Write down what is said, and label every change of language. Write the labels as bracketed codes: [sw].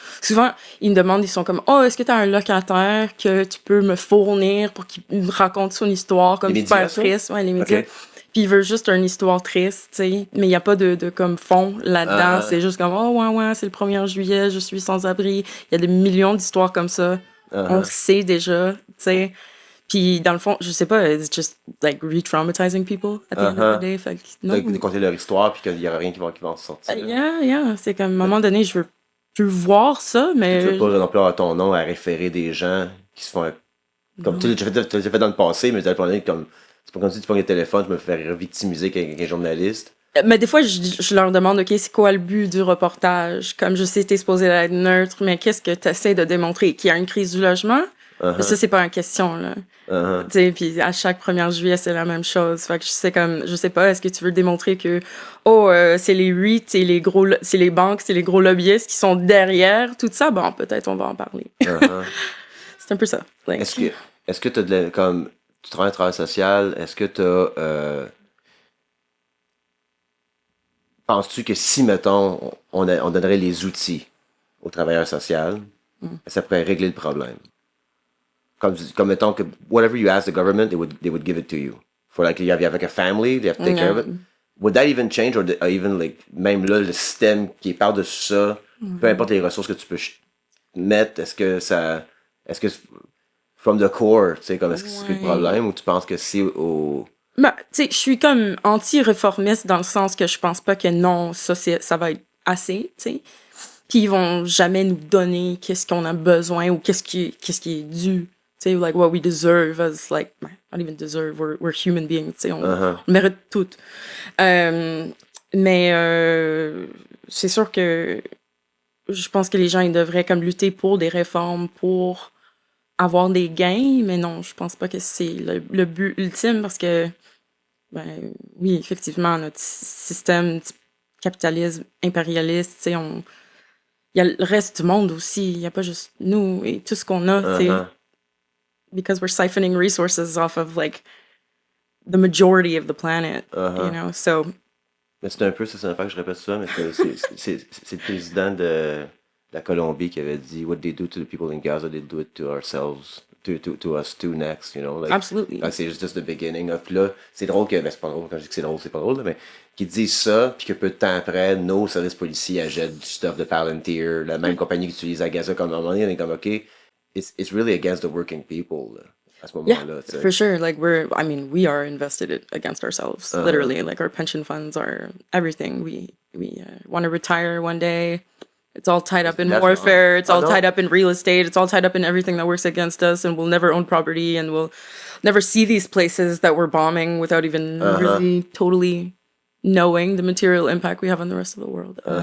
[fr] Souvent, ils me demandent, ils sont comme, oh, est-ce que tu as un locataire que tu peux me fournir pour qu'il me raconte son histoire comme super triste? Ouais, les médias. Okay. Puis il veut juste une histoire triste, tu sais. Mais il n'y a pas de comme fond là-dedans. C'est juste comme, oh, ouais, c'est le 1er juillet, je suis sans abri. Il y a des millions d'histoires comme ça. On sait déjà, tu sais. Puis dans le fond, je sais pas, [en] it's just like re-traumatizing people at the end of the day. [fr] Fait que, non. De compter leur histoire puis qu'il y aura rien qui va en sortir. [en] Yeah. [fr] C'est comme, à un moment donné, je veux plus voir ça, mais... Tu veux pas non plus avoir ton nom à référer des gens qui se font... Comme tu l'as fait dans le passé, mais tu as comme... C'est pas comme si tu prends le téléphone, je me fais victimiser avec un journaliste. Mais des fois, je leur demande, OK, c'est quoi le but du reportage? Comme je sais, t'es supposé être neutre, mais qu'est-ce que t'essaies de démontrer? Qu'il y a une crise du logement? Mais ça, c'est pas une question, là. Tu sais, puis à chaque 1er juillet, c'est la même chose. Fait que je sais pas, est-ce que tu veux démontrer que, c'est les REIT, c'est les banques, c'est les gros lobbyistes qui sont derrière tout ça? Bon, peut-être on va en parler. C'est un peu ça. Like. Est-ce que t'as comme, tu travailles en travail social, est-ce que t'as, penses-tu que si, mettons, on donnerait les outils aux travailleurs sociaux, ça pourrait régler le problème? Comme mettons que [en] whatever you ask the government, they would give it to you. For like you have like a family, they have to take care of it. Would that even change or even like [fr] même là le système qui est par-dessus ça, peu importe les ressources que tu peux mettre, est-ce que [en] from the core, [fr] tu sais comme est-ce que c'est le problème ou tu penses que c'est au Ben, tu sais, je suis comme anti-réformiste dans le sens que je pense pas que non, ça va être assez, tu sais. Puis ils vont jamais nous donner qu'est-ce qu'on a besoin ou qu'est-ce qui est dû. Tu sais, [en] like what we deserve as like, not even deserve, we're human beings, [fr] tu sais, on mérite tout. Mais c'est sûr que je pense que les gens, ils devraient comme lutter pour des réformes, pour avoir des gains, mais non, je pense pas que c'est le but ultime parce que, ben oui, effectivement, notre système capitalisme impérialiste, tu sais, il y a le reste du monde aussi, il y a pas juste nous et tout ce qu'on a, tu sais. [en] Because we're siphoning resources off of like the majority of the planet, you know. So. [fr] Mais c'est un peu, c'est une affaire que je répète ça, mais c'est le président de la Colombie qui avait dit, [en] what they do to the people in Gaza, they do it to ourselves, to us too next, you know. Like, Absolutely. [fr] C'est [en] just the beginning. [fr] Puis là, c'est drôle que, ben c'est pas drôle quand je dis que c'est drôle, c'est pas drôle, là, mais qu'ils disent ça, puis que peu de temps après, nos services policiers achètent du stuff de Palantir, la même compagnie qui utilise à Gaza comme à un moment donné, on est comme, OK, [en] it's really against the working people, [fr] là, à ce moment-là. [en] Yeah, for sure. Like we are invested against ourselves, literally. Like our pension funds are everything. We want to retire one day. It's all tied up in warfare. It's all tied up in real estate. It's all tied up in everything that works against us, and we'll never own property, and we'll never see these places that we're bombing without even really totally knowing the material impact we have on the rest of the world.